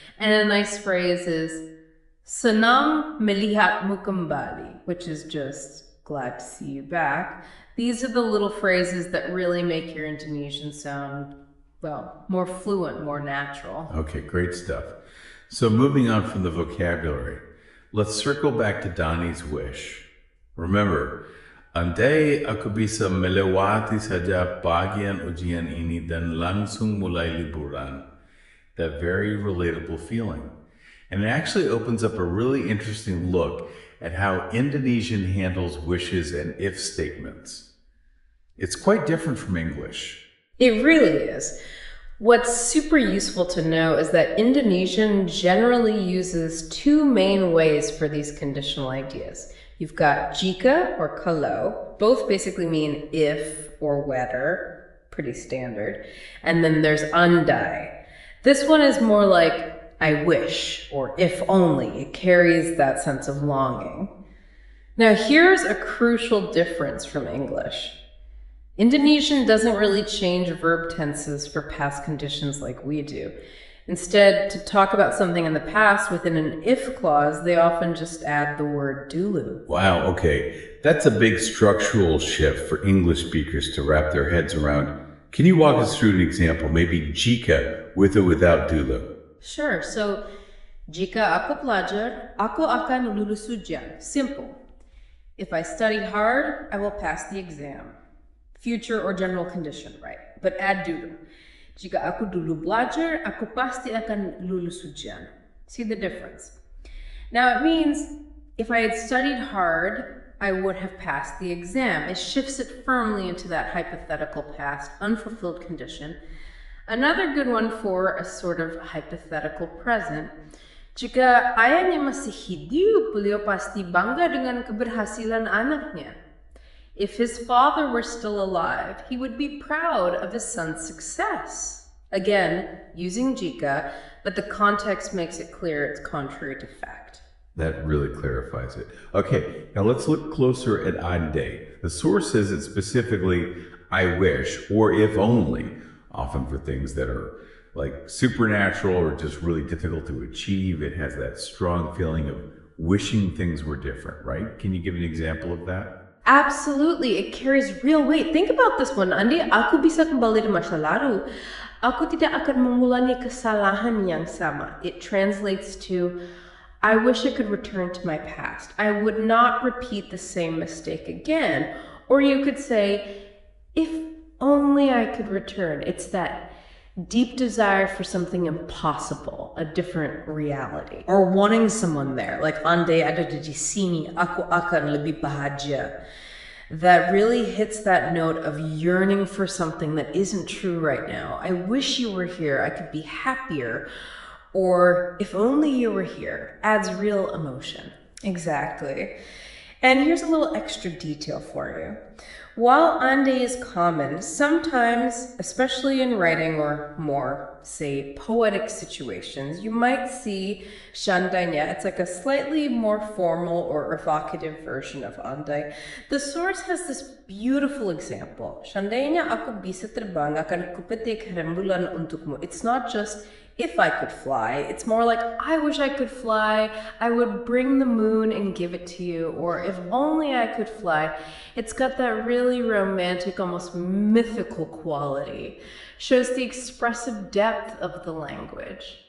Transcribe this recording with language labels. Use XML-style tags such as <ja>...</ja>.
<en>And a nice phrase is</en> <id>senang melihatmu kembali,</id> <en>which is just glad to see you back. These are the little phrases that really make your Indonesian sound, more fluent, more natural. Okay, great stuff. So moving on from the vocabulary, let's circle back to Donnie's wish. Remember,</en> <id>andai aku bisa melewati saja bagian ujian ini dan langsung mulai liburan.</id> <en>That very relatable feeling. And it actually opens up a really interesting look at how Indonesian handles wishes and if statements. It's quite different from English. It really is. What's super useful to know is that Indonesian generally uses two main ways for these conditional ideas. You've got jika or kalau, both basically mean if or whether, pretty standard. And then there's andai. This one is more like I wish or if only. It carries that sense of longing. Now, here's a crucial difference from English. Indonesian doesn't really change verb tenses for past conditions like we do. Instead, to talk about something in the past within an if clause, they often just add the word dulu. Wow, okay. That's a big structural shift for English speakers to wrap their heads around. Can you walk us through an example? Maybe jika with or without dulu? Sure.</en> <id>So, jika aku pelajar, aku akan lulus ujian.</id> <en>Simple. If I study hard, I will pass the exam. Future or general condition, right? But add dulu.</en> <id>Jika aku dulu belajar, aku pasti akan lulus ujian.</id> <en>See the difference? Now it means if I had studied hard, I would have passed the exam. It shifts it firmly into that hypothetical past, unfulfilled condition. Another good one for a sort of hypothetical present.</en> <id>Jika ayahnya masih hidup, beliau pasti bangga dengan keberhasilan anaknya.</id> <en>If his father were still alive, he would be proud of his son's success. Again, using jika, but the context makes it clear it's contrary to fact. That really clarifies it. Okay, now let's look closer at andai. The source says it specifically, I wish, or if only, often for things that are like supernatural or just really difficult to achieve. It has that strong feeling of wishing things were different, right? Can you give an example of that? Absolutely, it carries real weight. Think about this one,</en> <id>Andai, aku bisa kembali di masa lalu. Aku tidak akan mengulangi kesalahan yang sama.</id> <en>It translates to, I wish I could return to my past. I would not repeat the same mistake again. Or you could say, if only I could return. It's that deep desire for something impossible, a different reality. Or wanting someone there, like</en> <id>andai ada di sini, aku akan lebih bahagia.</id> <en>That really hits that note of yearning for something that isn't true right now. I wish you were here, I could be happier. Or if only you were here, adds real emotion. Exactly. And here's a little extra detail for you. While andai is common, sometimes, especially in writing or more, say, poetic situations, you might see seandainya. It's like a slightly more formal or evocative version of andai. The source has this beautiful example.</en> <id>Seandainya aku bisa terbang, akan kupetik rembulan untukmu.</id> <en>It's not just if I could fly, it's more like, I wish I could fly, I would bring the moon and give it to you, or if only I could fly. It's got that really romantic, almost mythical quality. Shows the expressive depth of the language.</en>